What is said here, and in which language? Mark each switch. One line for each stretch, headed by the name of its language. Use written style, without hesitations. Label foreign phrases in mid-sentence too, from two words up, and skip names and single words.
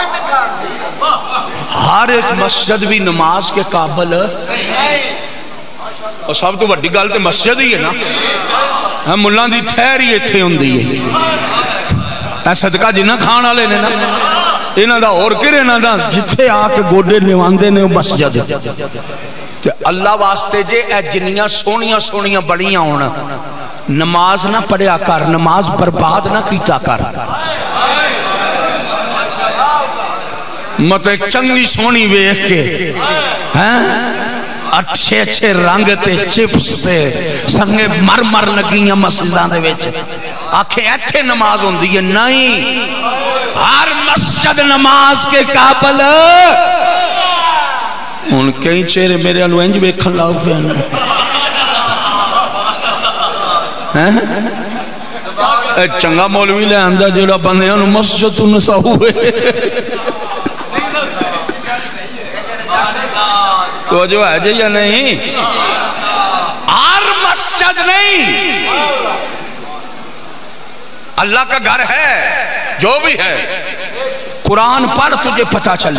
Urdu: ہر ایک مسجد بھی نماز کے قابل.
Punjabi: اور سب تو وڈی گل تے مسجد ہی ہے نا. ملاں دی ٹھہر ہی ایتھے ہوندی ہے. صدقہ جنہ کھان والے نے نا انہاں دا اور کہڑے انہاں دا جتھے آ کے گوڈے نواندے نے مسجد. تے اللہ واسطے جے اے جنیاں سونیاں سونیاں بڑیاں ہون نماز نہ پڑھیا کر, نماز برباد نہ کیتا کر. مت چنگی سونی ویکھ کے اچھے اچھے رنگ تے چپس تے سنگے مر مر لگیاں مسجداں دے وچ آکھے ایتھے نماز ہوندی ہے.
Urdu: نہیں, ہر مسجد نماز کے قابل.
Punjabi: ہن کئی چہرے میرے والوں انج ویکھن لگ پے نے. اے چنگا مولوی لے آندا جڑا بندیاں نوں مسجد تو نسا ہوئے.
Urdu: تو جو ہے جی یا نہیں, ہر مسجد نہیں. اللہ کا گھر ہے جو بھی ہے, قرآن پڑھ تجھے پتہ چلے.